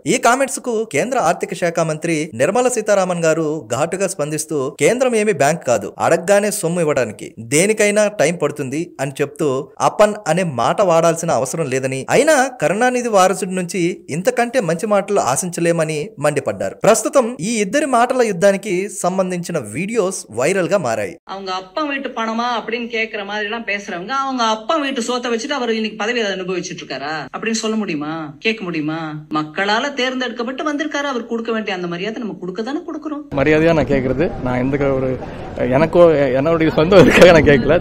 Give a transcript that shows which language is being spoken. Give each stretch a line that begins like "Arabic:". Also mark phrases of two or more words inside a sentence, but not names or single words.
Telugu: ఈ కామెంట్స్ కు కేంద్ర ఆర్థిక శాఖ మంత్రి నిర్మలా సీతారామన్ గారు ఘాటుగా స్పందిస్తూ కేంద్రం ఏమీ బ్యాంక్ కాదు, అడగ్గానే సొమ్ము ఇవ్వడానికి దేనికైనా టైం పడుతుంది అని చెప్తూ అప్పన్ అనే మాట వాడాల్సిన అవసరం లేదని, అయినా కరుణానిధి వారసుడి నుంచి ఇంతకంటే మంచి మాటలు ఆశించలేమని మండిపడ్డారు. ప్రస్తుతం ఈ ఇద్దరి మాటల యుద్ధానికి సంబంధించిన
English: videos viral
Telugu: గా మారాయి.
Tamil: அவங்க அப்பா வீட்டு பணமா அப்படின்னு கேக்குற மாதிரி எல்லாம் பேசுறவங்க அவங்க அப்பா வீட்டு சோத்தை வச்சுட்டு அவர் இன்னைக்கு பதவி அனுபவிச்சுட்டு இருக்காரா அப்படின்னு சொல்ல முடியுமா? கேட்க முடியுமா? மக்களால தேர்ந்தெடுக்கப்பட்டு வந்திருக்காரு, அவர் கொடுக்க வேண்டிய அந்த மரியாதை நம்ம கொடுக்க தானே கொடுக்குறோம். மரியாதையா நான் கேட்கறது, நான் எந்த ஒரு எனக்கோ என்னுடைய சொந்த இதுக்காக நான் கேட்கல,